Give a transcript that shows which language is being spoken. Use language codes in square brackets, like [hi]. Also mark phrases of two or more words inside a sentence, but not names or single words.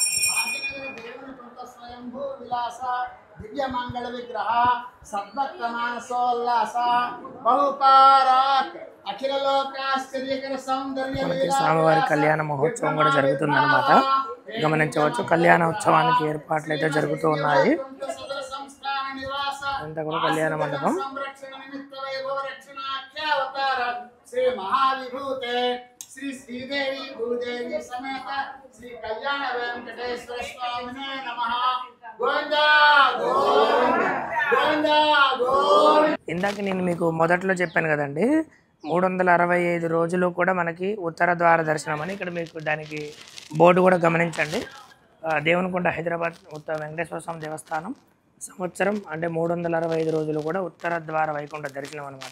[sa] दिव्य मंगल विग्रह सद्भक्त मानसोल्लास बहुपाराक अखिल लोकाश्चर्यकर सौंदर्य [te] స్వామివారి కళ్యాణ మహోత్సవం కూడా జరుగుతుందన్నమాట. గమనించవచ్చు, కళ్యాణోత్సవానికి ఏర్పాట్లు అయితే జరుగుతూ ఉన్నాయి. అంతా కూడా కళ్యాణ మండపం. [sa] श्री महाविभूते श्री श्रीदेवी भूदेवी समेत श्री कल्याण वेंकटेश्वर स्वामिने नमः. गोविंदा गोविंदा गोविंदा. [te] ఇందాక నేను మీకు మొదట్లో చెప్పాను కదండి, 365 రోజులు కూడా మనకి ఉత్తర ద్వార దర్శనం అని. ఇక్కడ మీకు దానికి బోర్డు కూడా గమనించండి. దేవునికొండ హైదరాబాద్ ఉత్తర వెంకటేశ్వర స్వామి దేవస్థానం సంవత్సరం అంటే 365 రోజులు కూడా ఉత్తర ద్వార వైకుంఠ దర్శనం అనమాట.